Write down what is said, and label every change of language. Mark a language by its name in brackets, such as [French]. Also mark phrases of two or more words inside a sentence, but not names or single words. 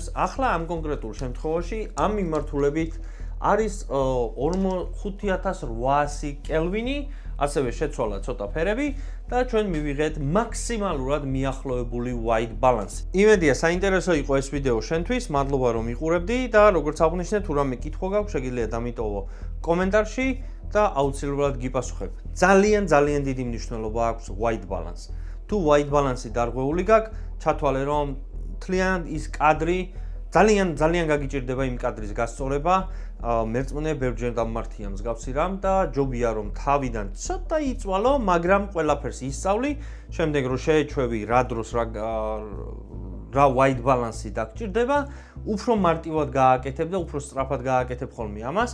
[Georgian] ახლა ამ კონკრეტულ შემთხვევაში ამ მიმართულებით არის 5800 კელვინი, ასევე შეცვალა ცოტა ფერები და ჩვენ მივიღეთ მაქსიმალურად მიახლოებული [English] white balance. [Georgian] იმედია საინტერესო იყო ეს ვიდეო შენთვის, მადლობა რომ იყურებდი და როგორც აღნიშნე, თუ რამე კითხვა გაქვს, შეგიძლია დამიტოვო კომენტარში და აუცილებლად გიპასუხებ. ძალიან დიდი მნიშვნელობა აქვს [English] white balance. [Georgian] თუ [English] white balance- [Georgian] ი დარღვეული გაქვს, ჩათვალე რომ თლიანად ის კადრი ძალიან გაგიჭირდება იმ კადრის გასწორება. მერწმუნე ბევრჯერ დამმართია მსგავსი რამ და ჯობია რომ თავიდან ცოტა იწვალო, მაგრამ ყველაფერს ისწავლი, შემდეგ რომ შეეჩვევი რა დროს რა [English] white balance- [Georgian] ი დაგჭირდება, უფრო მარტივად გააკეთებ და უფრო სწრაფად გააკეთებ ხოლმე ამას.